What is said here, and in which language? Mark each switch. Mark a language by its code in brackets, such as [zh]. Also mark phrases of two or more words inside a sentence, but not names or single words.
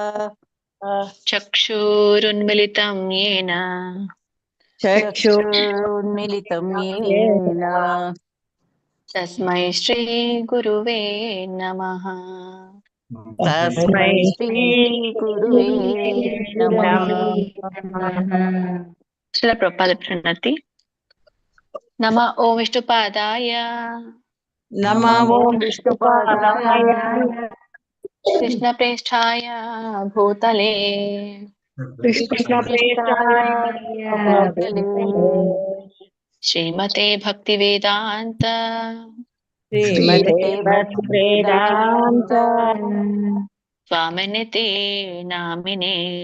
[sa] ಚಕ್ಷುರುನ್ಮಿಲಿತಂ ಯೇನ ಚಕ್ಷುರುನ್ಮಿಲಿತಂ ಯೇನ ತಸ್ಮೈ ಶ್ರೀ ಗುರುವೇ ನಮಃ. ತಸ್ಮೈ ಶ್ರೀ ಗುರುವೇ ನಮಃ. ಶ್ರೀಲ ಪ್ರಭುಪಾದ ಪ್ರಣತಿ. ನಮ ಓಂ ವಿಷ್ಣುಪಾದಾಯ ನಮೋ ವಿಷ್ಣುಪಾದಾಯ ಕೃಷ್ಣ ಪ್ರೇಷ್ಠಾಯ ಭೂತಲೆ ಶ್ರೀಮತೆ ಭಕ್ತಿ ವೇದಾಂತ ಸ್ವಾಮಿನಿತಿ ನಾಮಿನೇ.